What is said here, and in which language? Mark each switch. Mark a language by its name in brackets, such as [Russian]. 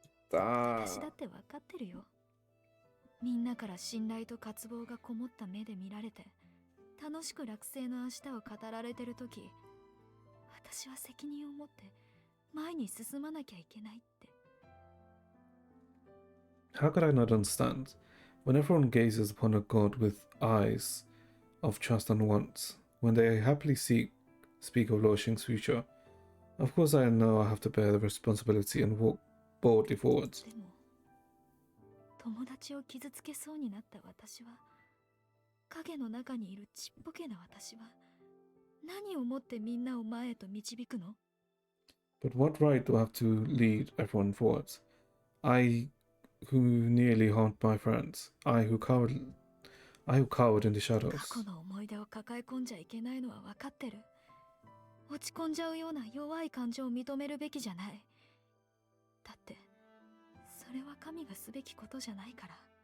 [Japanese] 私だって分かってるよ。みんなから信頼と渇望がこもった目で見られて、楽しく落成の明日を語られてるとき、私は責任を持って前に進まなきゃいけないって。 [English] How could I not understand? When everyone gazes upon a god with eyes of trust and want, when they happily speak of Luoxing's future, of course I know I have to bear the responsibility and walk boldly forwards. [Japanese] でも、友達を傷つけそうになった私は、影の中にいるちっぽけな私は、何をもってみんなを前へと導くの？ [English] But what right do I have to lead everyone forwards? I who nearly harmed my friends, I who cowered in the shadows. [Japanese] 去の思い出を抱え込んじゃいけないのは分かってる。落ち込んじゃうような弱い感情を認めるべきじゃない。だって、それは神がすべきことじゃないから。